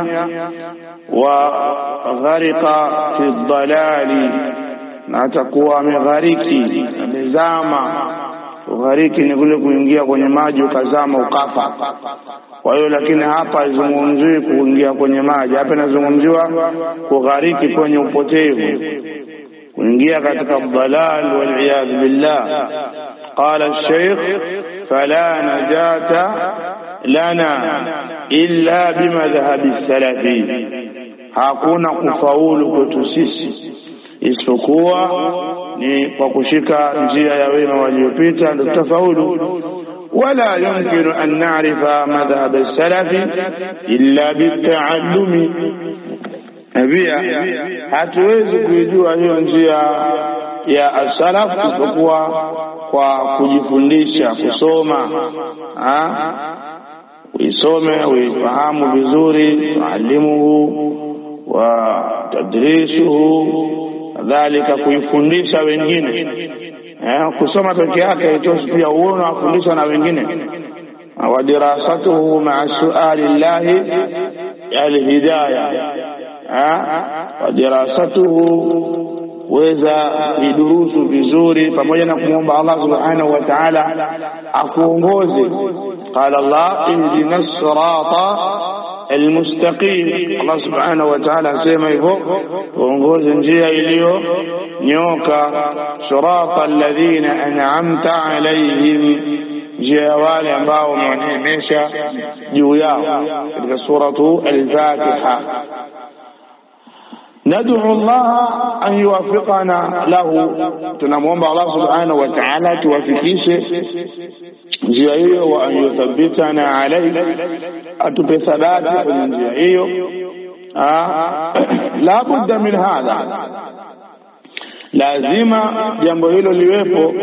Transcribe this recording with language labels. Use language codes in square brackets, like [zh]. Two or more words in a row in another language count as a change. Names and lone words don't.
[ar] وغرق في الضلال, [sw] na atakuwa ameghariki, amezama. Ghariki ni kule kuingia kwenye maji ukazama ukafa. Kwa hiyo lakini hapa izungumziwi kuingia kwenye maji, hapa inazungumziwa kughariki kwenye upotevu, kuingia katika [ar] ضلال والعياذ بالله. قال الشيخ، فلا نجاة لنا إلا بمذهب السلف, [sw] hakuna kufaulu kwetu sisi isipokuwa ni kwa kushika njia ya wema waliopita ndio tutafaulu. [ar] ولا يمكن أن نعرف مذهب السلف إلا بالتعلم, [sw] pia hatuwezi kujua hiyo njia ya as-salaf isipokuwa kwa kujifundisha, kusoma. Uisome, uifahamu vizuri, [ar] تعلمه وتدريسه, [sw] kadhalika kuifundisha wengine. Kusoma peke yake haitoshi, pia uone afundisha na wengine. [ar] ودراسته مع سؤال الله الهداية، ودراسته, [sw] weza idurusu vizuri pamoja na kumwomba Allah [ar] سبحانه وتعالى [sw] akuongoze. [ar] قال الله، اهدنا الصراط المستقيم. [sw] Allah [ar] سبحانه وتعالى [sw] asema hivyo, uongoze njia iliyo nyoka. [ar] صراط الذين أنعمت عليهم, [sw] njia wale ambao umewaneemesha juu yao, katika suratu al-Fatiha. [ar] ندعو الله أن يوفقنا له, [sw] tunamwomba Allah [ar] سبحانه وتعالى [sw] tuwafikishe njia hiyo, [ar] وأن يثبتنا عليه, [sw] atupe thabati kwenye njia hiyo. [ar] لا بد من هذا, [sw] lazima jambo hilo liwepo.